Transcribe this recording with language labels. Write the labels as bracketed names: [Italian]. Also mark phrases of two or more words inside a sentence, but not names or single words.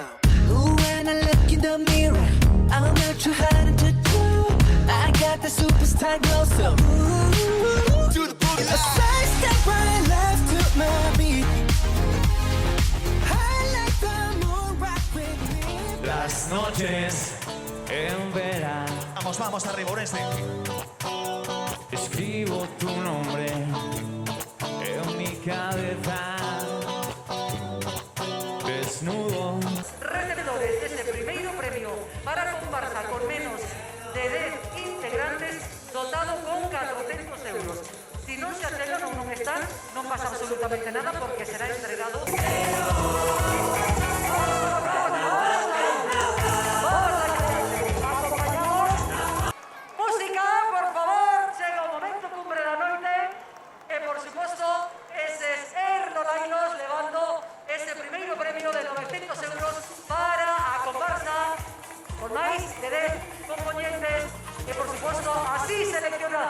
[English] Ooh, when I look in the mirror, I'm not too hard to do. I got the superstar glow, so ooh, Do the boogie a side step right left to my beat. I like the moon rock with me. [Spanish] Las noches en verano Vamos, vamos, arriba, Orense. escribo tu nombre en mi cabeza. Desnudo. [Galician] Receptores deste primeiro premio para comparsa con menos de 10 integrantes dotado con 400 euros. Si non se achegan ou non están, non pasa absolutamente nada porque será entregado. Música, por favor, chega o momento cumbre da noite e, por suposto, eses Lolainos levando ese primeiro premio de 900 euros para a comparsa con máis de 10 componentes e, por suposto, así selecciona.